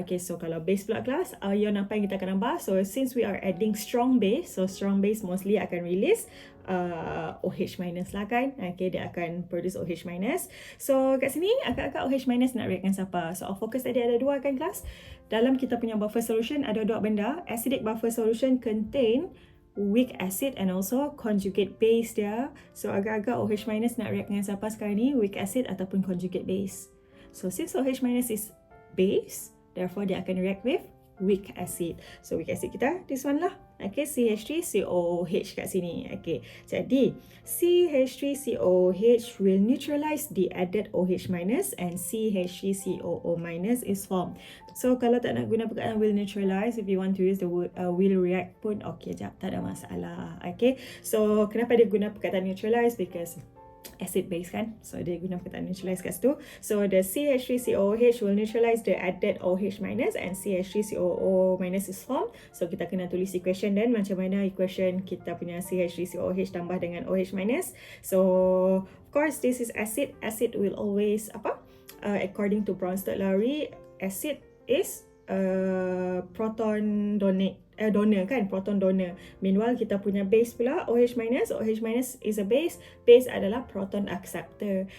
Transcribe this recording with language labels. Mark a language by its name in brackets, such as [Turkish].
[Malay] Okay, so kalau base pula kelas, ion apa yang kita akan tambah? [English] So since we are adding strong base, [Malay] so strong base mostly akan release OH minus lah kan. Okay, dia akan produce OH minus. So kat sini agak-agak OH minus nak react dengan siapa? So our focus tadi ada dua kan kelas. Dalam kita punya buffer solution ada dua benda. [English] Acidic buffer solution contain weak acid and also conjugate base dia. [Malay] So agak-agak OH minus nak react dengan siapa sekarang ni? [English] Weak acid ataupun conjugate base. So since OH minus is base, therefore dia akan react with weak acid. So weak acid kita this one lah. Okay, CH3COOH kat sini. Okay, jadi CH3COOH will neutralize the added OH minus and CH3COO minus is formed. So [Malay] kalau tak nak guna perkataan [English] will neutralize, if you want to use the word will react pun okay jap, tak ada masalah. [Malay] Okay, so kenapa dia guna perkataan neutralize? Because acid base kan, so dia guna perkataan neutralize kat situ. [English] So the CH3COOH will neutralize the added OH minus and CH3COO minus is formed. [Malay] So kita kena tulis equation dan macam mana equation kita punya CH3COOH tambah dengan OH minus. [English] So of course this is acid. Acid will always according to Bronsted-Lowry, acid is proton donor kan, proton donor. [Malay] Meanwhile kita punya base pula OH minus. OH minus is a base. Base adalah proton acceptor.